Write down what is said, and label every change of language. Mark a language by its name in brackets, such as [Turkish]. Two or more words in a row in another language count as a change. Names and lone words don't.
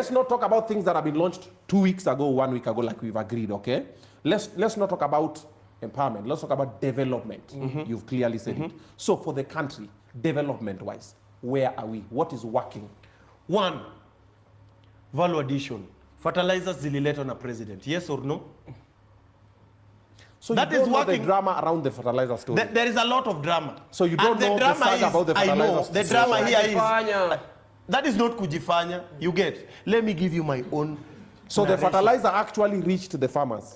[English] Let's not talk about things that have been launched 2 weeks ago, 1 week ago, like we've agreed, okay? Let's not talk about empowerment. Let's talk about development. You've clearly said it. So for the country, development-wise, where are we? What is working? One, value addition. Fertilizers [Swahili] zililetwa na president. [English] Yes or no? So that you don't is know the working. drama around the fertilizer story. There is a lot of drama. So you don't And know the drama saga about the I know. fertilizer The situation. drama here is... Kujifanya. That is not kujifanya. You get. Let me give you my own... So the narration. fertilizer actually reached the farmers,